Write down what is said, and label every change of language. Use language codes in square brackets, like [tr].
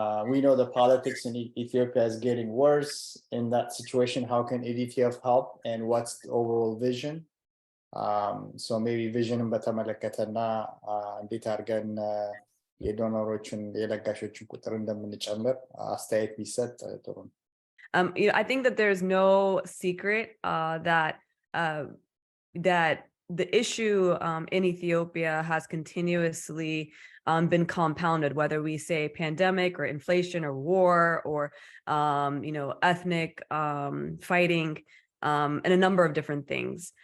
[en] We know the politics in Ethiopia is getting worse. In that situation, how can EDTF help, and what's the overall vision? So maybe vision [am] በተመለከተና እንዴት አድርገን የዶኖሮችን የለጋሾችን ቁጥር እንደምንጨምር አስተያየት ቢሰጥ ጥሩ ነው። [en] I think that there's no secret that the issue in Ethiopia has continuously been compounded, whether we say pandemic or inflation or war or ethnic fighting and a number of different things.